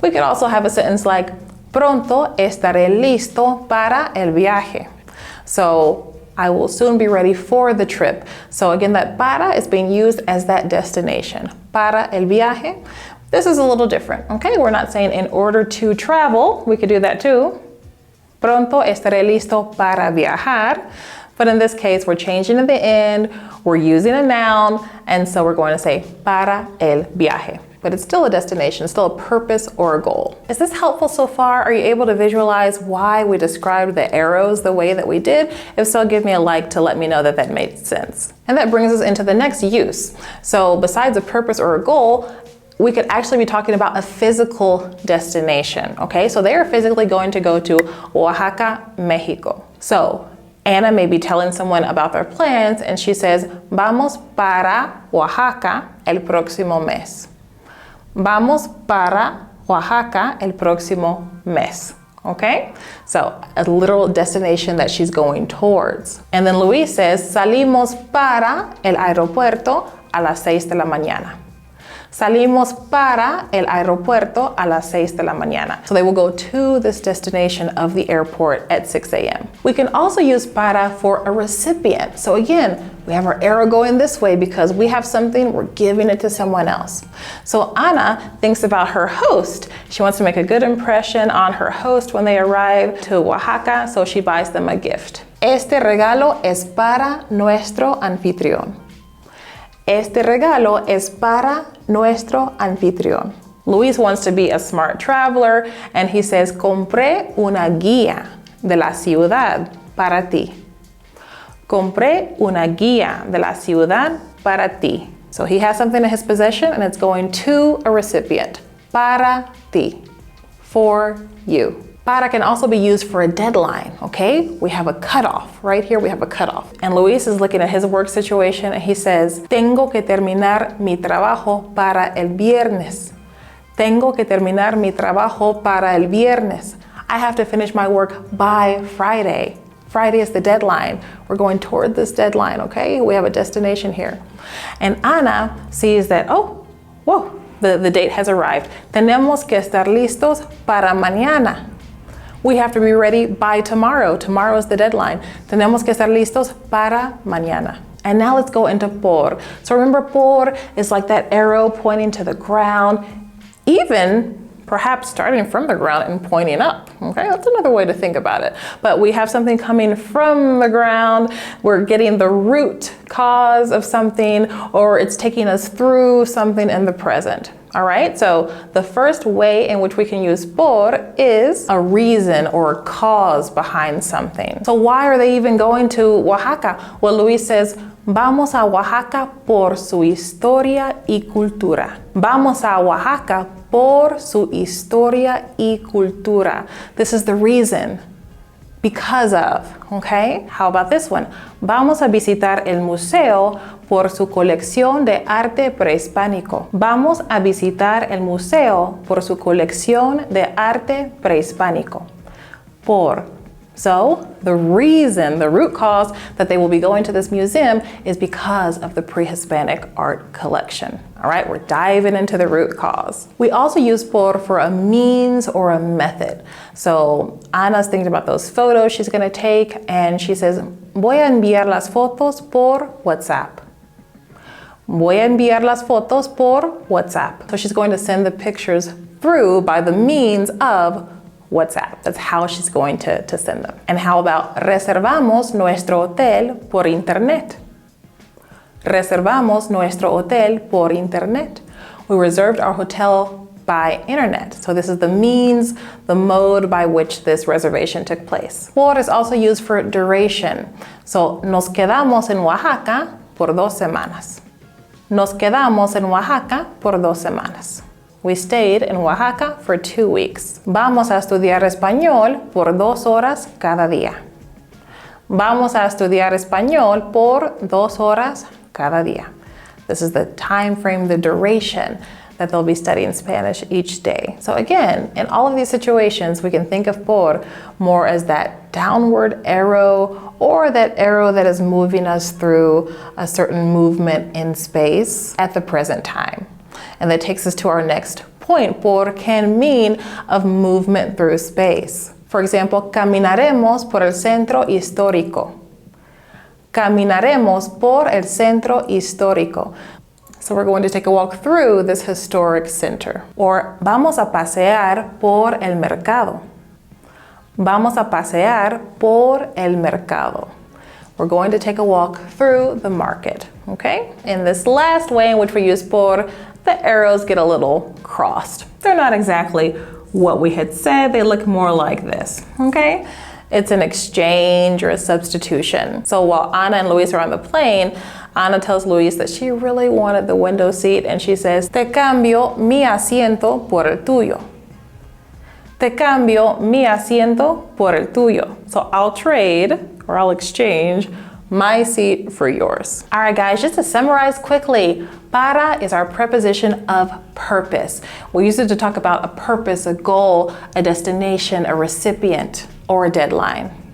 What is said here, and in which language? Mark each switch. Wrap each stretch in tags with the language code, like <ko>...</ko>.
<en>We could also have a sentence like,</en> <es>pronto estaré listo para el viaje.</es> <en>So, I will soon be ready for the trip. So again, that para is being used as that destination.</en> <es>Para el viaje.</es> <en>This is a little different, okay? We're not saying in order to travel. We could do that too.</en> <es>Pronto estaré listo para viajar.</es> <en>But in this case, we're changing at the end, we're using a noun, and so we're going to say</en> <es>para el viaje.</es> <en>But it's still a destination, still a purpose or a goal. Is this helpful so far? Are you able to visualize why we described the arrows the way that we did? If so, give me a like to let me know that that made sense. And that brings us into the next use. So besides a purpose or a goal, we could actually be talking about a physical destination, okay? So they are physically going to go to Oaxaca, Mexico. So Anna may be telling someone about their plans and she says,</en> <es>vamos para Oaxaca el próximo mes. Vamos para Oaxaca el próximo mes.</es> <en>Okay? So a literal destination that she's going towards. And then Luis says,</en> <es>salimos para el aeropuerto a las 6 de la mañana. Salimos para el aeropuerto a las 6 de la mañana.</es> <en>So they will go to this destination of the airport at 6 a.m. We can also use para for a recipient. So again, we have our arrow going this way because we have something, we're giving it to someone else. So Ana thinks about her host. She wants to make a good impression on her host when they arrive to Oaxaca, so she buys them a gift.</en> <es>Este regalo es para nuestro anfitrión. Este regalo es para nuestro anfitrión.</es> <en>Luis wants to be a smart traveler and he says,</en> <es>compré una guía de la ciudad para ti. Compré una guía de la ciudad para ti.</es> <en>So he has something in his possession and it's going to a recipient.</en> <es>Para ti.</es> <en>For you. Para can also be used for a deadline, okay? We have a cutoff. Right here we have a cutoff. And Luis is looking at his work situation and he says,</en> <es>tengo que terminar mi trabajo para el viernes. Tengo que terminar mi trabajo para el viernes.</es> <en>I have to finish my work by Friday. Friday is the deadline. We're going toward this deadline, okay? We have a destination here. And Ana sees that, oh, whoa, the date has arrived.</en> <es>Tenemos que estar listos para mañana.</es> <en>We have to be ready by tomorrow. Tomorrow is the deadline.</en> <es>Tenemos que estar listos para mañana.</es> <en>And now let's go into por. So remember, por is like that arrow pointing to the ground, even perhaps starting from the ground and pointing up. Okay, that's another way to think about it. But we have something coming from the ground. We're getting the root cause of something, or it's taking us through something in the present. All right, so the first way in which we can use por is a reason or a cause behind something. So why are they even going to Oaxaca? Well, Luis says,</en> <es>vamos a Oaxaca por su historia y cultura. Vamos a Oaxaca por su historia y cultura.</es> <en>This is the reason. Because of, okay? How about this one?</en> <es>Vamos a visitar el museo por su colección de arte prehispánico. Vamos a visitar el museo por su colección de arte prehispánico. Por.</es> <en>So, the reason, the root cause that they will be going to this museum is because of the pre-Hispanic art collection. All right, we're diving into the root cause. We also use por for a means or a method. So, Ana's thinking about those photos she's gonna take, and she says,</en> <es>voy a enviar las fotos por WhatsApp. Voy a enviar las fotos por WhatsApp.</es> <en>So she's going to send the pictures through by the means of WhatsApp. That's how she's going to send them. And how about</en> <es>reservamos nuestro hotel por internet? Reservamos nuestro hotel por internet.</es> <en>We reserved our hotel by internet. So this is the means, the mode by which this reservation took place. Por is also used for duration. So</en> <es>nos quedamos en Oaxaca por 2 semanas. Nos quedamos en Oaxaca por 2 semanas.</es> <en>We stayed in Oaxaca for 2 weeks.</en> <es>Vamos a estudiar español por 2 horas cada día. Vamos a estudiar español por 2 horas cada día.</es> <en>This is the time frame, the duration that they'll be studying Spanish each day. So again, in all of these situations, we can think of por more as that downward arrow or that arrow that is moving us through a certain movement in space at the present time. And that takes us to our next point. Por can mean of movement through space. For example,</en> <es>caminaremos por el centro histórico. Caminaremos por el centro histórico.</es> <en>So we're going to take a walk through this historic center. Or</en> <es>vamos a pasear por el mercado. Vamos a pasear por el mercado.</es> <en>We're going to take a walk through the market, okay? In this last way in which we use por, the arrows get a little crossed. They're not exactly what we had said. They look more like this, okay? It's an exchange or a substitution. So while Ana and Luis are on the plane, Ana tells Luis that she really wanted the window seat, and she says,</en> <es>te cambio mi asiento por el tuyo. Te cambio mi asiento por el tuyo.</es> <en>So I'll trade, or I'll exchange, my seat for yours. All right, guys, just to summarize quickly, para is our preposition of purpose. We use it to talk about a purpose, a goal, a destination, a recipient, or a deadline.</en>